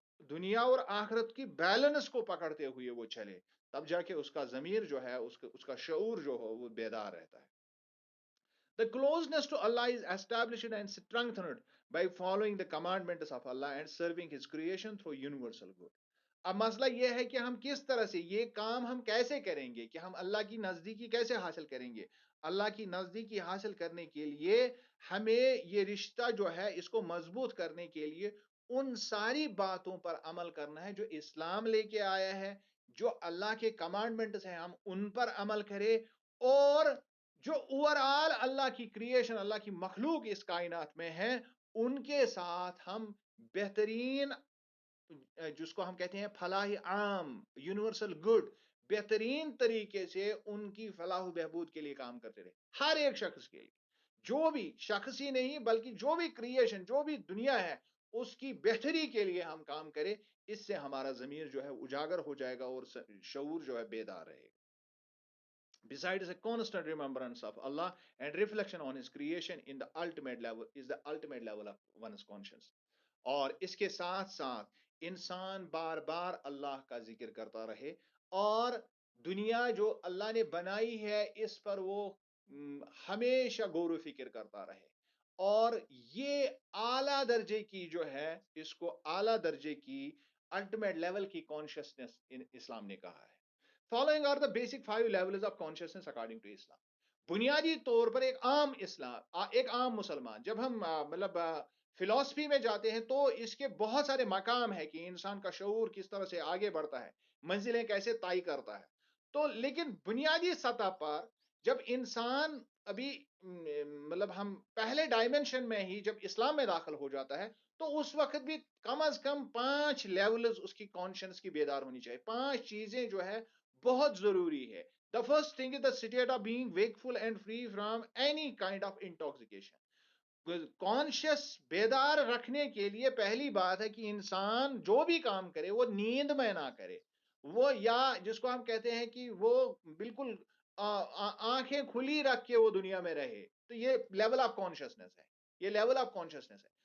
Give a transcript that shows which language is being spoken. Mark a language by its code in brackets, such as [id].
[ur] دنیا اور آخرت کی بیلنس کو پکڑتے ہوئے وہ چلے، تب جا کے اس کا ضمیر جو ہے، اس کا شعور جو ہو وہ بیدار رہتا ہے. [en] The closeness to Allah is established and strengthened by following the commandments of Allah and serving His creation through universal good. [ur] اب مسئلہ یہ ہے کہ ہم کس طرح سے یہ کام ہم کیسے کریں گے، کہ ہم اللہ کی نزدیکی کیسے حاصل کریں گے. اللہ کی نزدیکی حاصل کرنے کے لیے ہمیں یہ رشتہ جو ہے اس کو مضبوط کرنے کے لیے ان ساری باتوں پر عمل کرنا ہے جو اسلام لے کے آیا ہے، جو اللہ کے کمانڈمنٹس ہیں ہم ان پر عمل کریں، اور جو اوورآل اللہ کی کریشن، اللہ کی مخلوق اس کائنات میں ہے ان کے ساتھ ہم بہترین، جس کو ہم کہتے ہیں فلاح عام، [en] universal good, [ur] بہترین طریقے سے ان کی فلاح و بہبود کے لیے کام کرتے رہے. ہر ایک شخص کے لیے، جو بھی شخص ہی نہیں بلکہ جو بھی کریشن، جو بھی دنیا ہے اس کی بہتری کے لیے ہم کام کریں. اس سے ہمارا ضمیر جو ہے اجاگر ہو جائے گا اور شعور جو ہے بیدار رہے گا. [en] Besides a constant remembrance of Allah and reflection on His creation in the ultimate level is the ultimate level of one's conscience. [ur] اور اس کے ساتھ ساتھ انسان بار بار اللہ کا ذکر کرتا رہے اور دنیا جو اللہ نے بنائی ہے اس پر وہ ہمیشہ غور و فکر کرتا رہے. اور یہ اعلیٰ درجے کی جو ہے، اس کو اعلیٰ درجے کی الٹیمیٹ لیول کی کانشیسنس اسلام نے کہا ہے. [en] Following are the basic 5 levels of consciousness according to Islam. [ur] بنیادی طور پر ایک عام مسلمان جب ہم مطلب فلسفی میں جاتے ہیں تو اس کے بہت سارے مقام ہے کہ انسان کا شعور کس طرح سے آگے بڑھتا ہے، منزلیں کیسے طے کرتا ہے. تو لیکن بنیادی سطح پر جب انسان ابھی مطلب ہم پہلے ڈائمنشن میں ہی جب اسلام میں داخل ہو جاتا ہے تو اس وقت بھی کم از کم 5 لیولز اس کی کانشنس کی بیدار ہونی چاہیے. 5 چیزیں جو ہے بہت ضروری ہے. [en] The first thing is the state of being wakeful and free from any kind of intoxication. [ur] Conscious بیدار رکھنے کے لیے پہلی بات ہے کہ انسان جو بھی کام کرے وہ نیند میں نہ کرے، وہ یا جس کو ہم کہتے ہیں کہ وہ بالکل آنکھیں کھلی رکھ کے وہ دنیا میں رہے. تو یہ [en] level of consciousness [ur] ہے، یہ لیول آف کانشیسنیس ہے.